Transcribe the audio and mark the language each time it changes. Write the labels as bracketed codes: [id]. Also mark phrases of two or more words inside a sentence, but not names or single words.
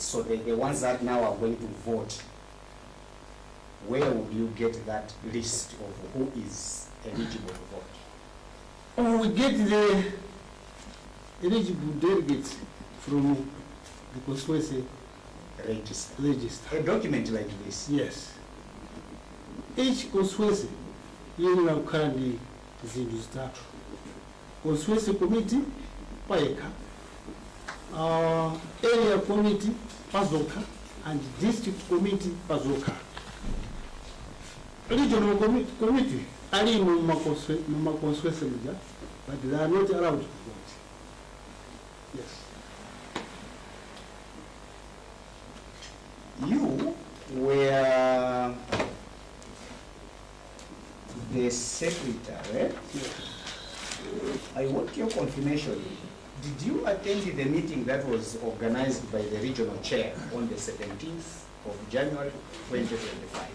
[en] So the ones that now are going to vote, where would you get that list of who is eligible to vote? We get the eligible delegates from the constituency register. A document like this? Yes. Each constituency [ny] yina kandi zindu zitatu. [en] Constituency committee paeka, area committee pazoka, and district committee pazoka. Regional committee [ny] ali mu [en] constituency media, but they are not allowed to vote. Yes. You were the secretary. Yes. I want your confirmation. Did you attend the meeting that was organized by the regional chair on the 17th of January 2025?